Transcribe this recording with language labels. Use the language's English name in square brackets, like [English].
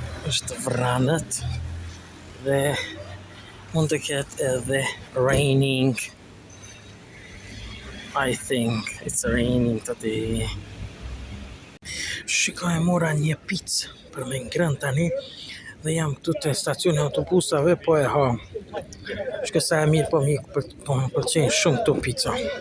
[Albanian] Është vranet dhe mund të ketë edhe [English] raining. I think it's raining today. [Albanian] Shikoj, mora një picë për me ngrënë tani. Dhe jam këtu të stacioni autobusave, po e ha. Shkë sa e mirë, po më pëlqejnë shumë këtu pizza.